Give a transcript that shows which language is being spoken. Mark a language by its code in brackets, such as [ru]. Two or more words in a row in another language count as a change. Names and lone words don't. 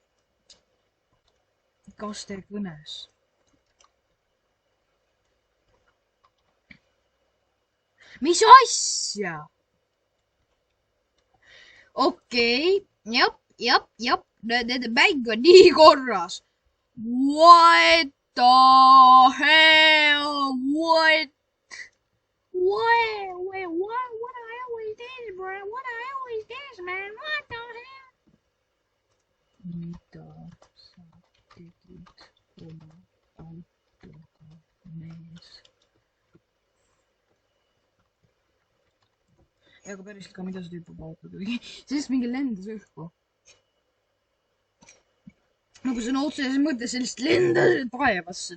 [et] Kaste kõnes. Mis asja? Okei, jap. Nende mäng on nii korras. [en] What the hell? What the hell is this, bro? What the hell is this, man? What the hell? [et] Mida sa tegid oma autoga, mees? Aga päriselt ka, mida see tüüp oma autoga tegi? Sellest mingi lendas õhku. Nagu sõna otseses mõttes sellist lendas taevasse.